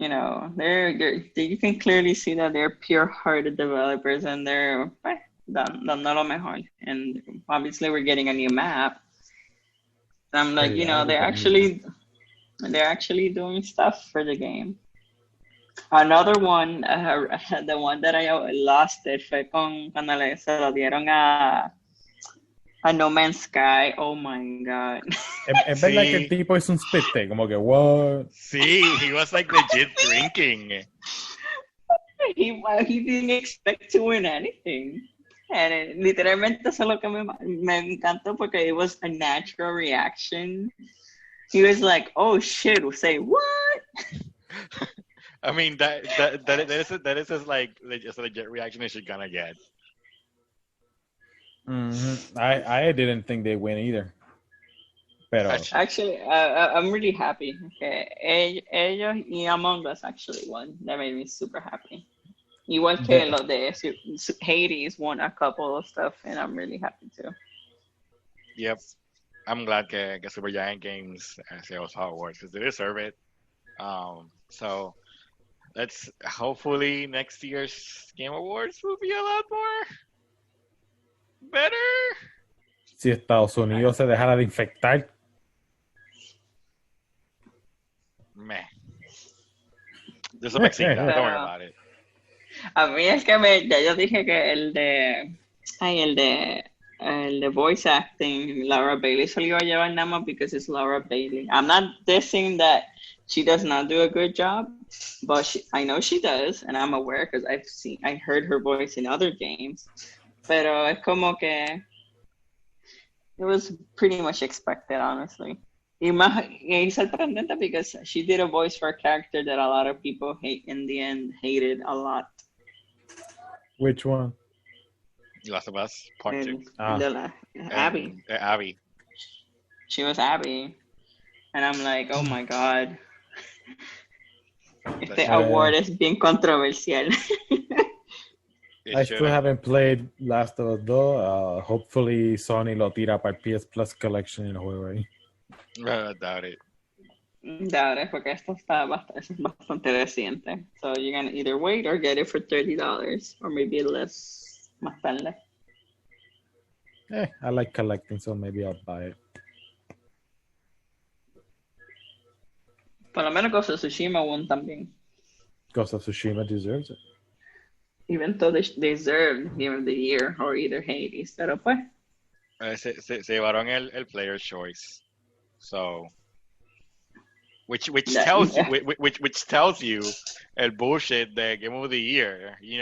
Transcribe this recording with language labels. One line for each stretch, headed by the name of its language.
English: you can clearly see that they're pure-hearted developers and they're
Spanish: dando lo mejor.
English: And obviously, we're getting a new map. I'm like, they're actually doing stuff for the game. Another one, the one that I lost it
Spanish: fue cuando se lo dieron a
English: No Man's Sky. Oh my god.
Spanish: Es verdad que el tipo es un spit, como que what?
English: Sí, he was like legit drinking. He didn't expect to win anything. And
Spanish: literalmente eso es lo que me encantó porque
English: it was a natural reaction. He was like, "Oh shit!" Say what? I mean that is just like just a legit reaction that you're gonna get. Mm-hmm. I didn't think they win either.
Spanish: Pero
English: Actually, I'm really happy. Okay,
Spanish: ellos y
English: Among Us actually won. That made me super happy.
Spanish: Igual que los de
English: Hades won a couple of stuff, and I'm really happy too. Yep. I'm glad que Supergiant Games sales awards because they deserve it. So let's hopefully next year's Game Awards will be a lot more better.
Spanish: Si Estados Unidos se dejara de infectar.
English: Meh. There's a vaccine. Don't worry about it.
Spanish: A mí es que ya yo dije que el de voice acting, Laura Bailey se lo iba a llevar nada más
English: because it's Laura Bailey. I'm not dissing that she does not do a good job, but I know she does, and I'm aware because I heard her voice in other games.
Spanish: Pero es como que
English: it was pretty much expected, honestly.
Spanish: Y sorprendente
English: because she did a voice for a character that a lot of people hated a lot. Which one? Last of Us Part 2. Abby. Abby. She was Abby. And I'm like, oh my god.
Spanish: Este award is bien controversial.
English: I still haven't played Last of Us 2.
Spanish: Hopefully Sony lo tira para PS Plus Collection en el juego ahí.
English: Doubt it. Doubt it,
Spanish: porque esto es bastante reciente.
English: So you're gonna either wait or get it for $30 or maybe less
Spanish: más tarde.
English: I like collecting, so maybe I'll buy it.
Spanish: Por lo menos Ghost of Tsushima won también.
English: Ghost of Tsushima deserves it. Even though they deserved Game of the Year or either Hades,
Spanish: pero pues. Se llevaron el Player's Choice.
English: So, which tells you which tells you
Spanish: el bullshit
English: the Game of the Year,